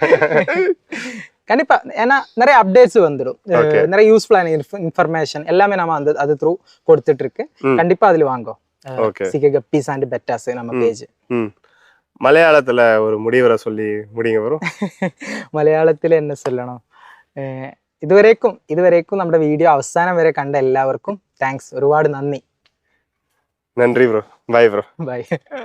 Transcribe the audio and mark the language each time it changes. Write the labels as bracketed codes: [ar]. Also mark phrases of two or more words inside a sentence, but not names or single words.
[ta] கண்டிப்பா, ஏன்னா நிறைய அப்டேட்ஸ் வந்துடும், நிறைய யூஸ்ஃபுல்லான இன்ஃபர்மேஷன் எல்லாமே நம்ம அந்த அது த்ரூ கொடுத்துட்டு இருக்கு. கண்டிப்பா அதுல வாங்கும். சிகே கப்பீஸ் அண்ட் பெட்டாஸ் நம்ம பேஜ். மலையாளத்துல ஒரு முடிவுரை சொல்லி முடிங்க ப்ரோ. മലയാളത്തിൽ என்ன சொல்லணும்? [ml] ഇതുവരേക്കും നമ്മുടെ വീഡിയോ അവസാനം വരെ കണ്ട എല്ലാവർക്കും താങ്ക്സ്, ഒരുപാട് നന്ദി. നന്ദി ബ്രോ. [en] bye bro. [ml] ബൈ.